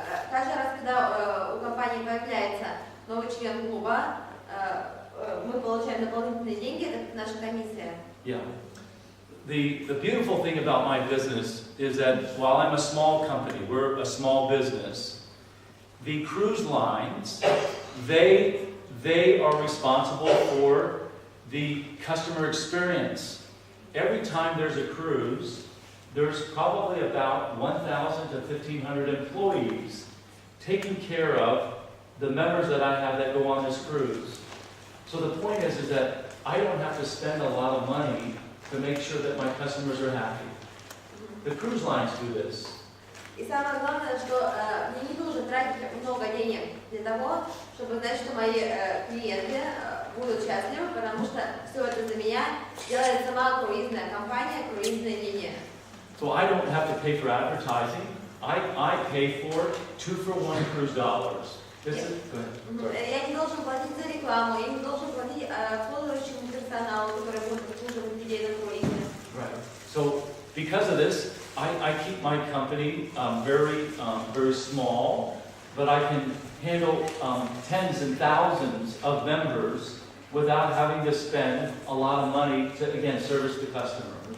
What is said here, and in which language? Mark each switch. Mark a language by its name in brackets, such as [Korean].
[Russian] Каждый раз, когда у компании появляется новый член клуба, мы получаем дополнительные деньги, это наша комиссия. [English] Yeah. The beautiful thing about my business is that while I'm a small company, we're a small business, the cruise lines, they are responsible for the customer experience. Every time there's a cruise, there's probably about 1,000 to 1,500 employees taking care of the members that I have that go on this cruise. So the point is that I don't have to spend a lot of money to make sure that my customers are happy. The cruise lines do this. [Russian] И самое главное, что мне не нужно тратить много денег для того, чтобы знать, что мои клиенты будут счастливы, потому что все это за меня делает сама круизная компания, круизная линия. [English] So I don't have to pay for advertising. I pay for 2-for-1 cruise dollars. This is, go ahead. [Russian] Я не должен платить за рекламу, я не должен платить обслуживающему персоналу, который будет обслуживать людей на круизе. [English] Right. So because of this, I keep my company very small, but I can handle tens and thousands of members without having to spend a lot of money to, again, service the customer.